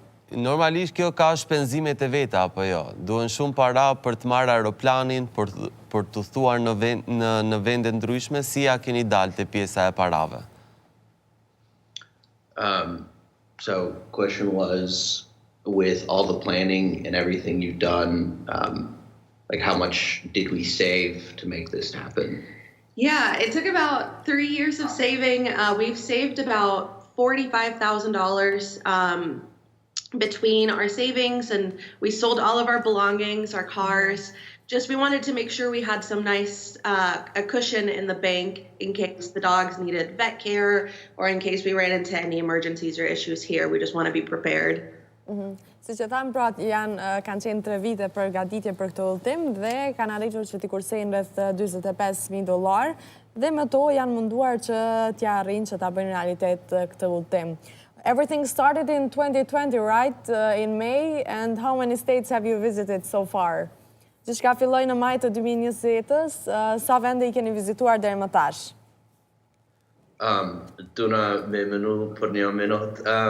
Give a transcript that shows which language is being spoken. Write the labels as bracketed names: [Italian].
[Albanian] Normalisht kjo ka shpenzimet e veta, apo jo? Duhen shumë para për të marrë aeroplanin, për të thuar në vende ndryshme, si ja keni dalë te pjesa e parave? [English] So question was, with all the planning and everything you've done, like how much did we save to make this happen? Yeah, it took about 3 years of saving. We've saved about $45,000 between our savings, and we sold all of our belongings, our cars. Just we wanted to make sure we had some nice a cushion in the bank in case the dogs needed vet care or in case we ran into any emergencies or issues here. We just want to be prepared. [Albanian] Si që thamë, pra, kanë qenë 3 vite për gatitje për këtë udhëtim dhe kanë arritur që t'i kursejnë rreth $45,000 dhe me to janë munduar që t'ja arrijnë që ta bëjnë realitet këtë udhëtim. [English] Everything started in 2020, right? In May, and how many states have you visited so far? [Albanian] Gjithçka filloi në maj të 2020-s, sa vende i keni vizituar deri më tash? Duna me menu për një minut.